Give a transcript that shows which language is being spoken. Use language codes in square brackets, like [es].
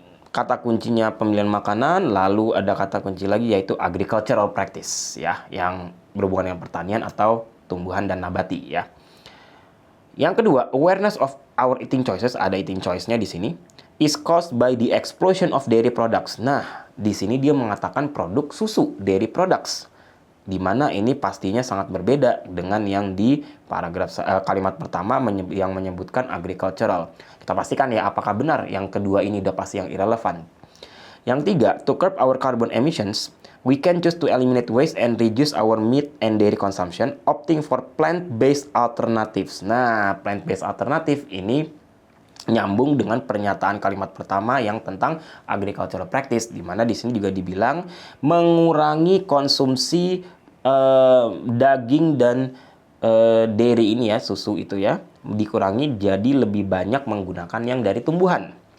[id] kata kuncinya pemilihan makanan, lalu ada kata kunci lagi yaitu agricultural practice ya, yang berhubungan dengan pertanian atau tumbuhan dan nabati ya. Yang kedua, [en] awareness of our eating choices, [id] ada eating choice-nya di sini, [en] is caused by the explosion of dairy products. [id] Nah, di sini dia mengatakan produk susu, dairy products, di mana ini pastinya sangat berbeda dengan yang di paragraf kalimat pertama yang menyebutkan agricultural. Kita pastikan ya apakah benar yang kedua ini udah pasti yang irrelevant. Yang tiga, [en] to curb our carbon emissions, we can choose to eliminate waste and reduce our meat and dairy consumption, opting for plant-based alternatives. [id] Nah, plant-based alternative ini nyambung dengan pernyataan kalimat pertama yang tentang agricultural practice, di mana di sini juga dibilang mengurangi konsumsi daging dan dairy ini ya, susu itu ya, dikurangi jadi lebih banyak menggunakan yang dari tumbuhan.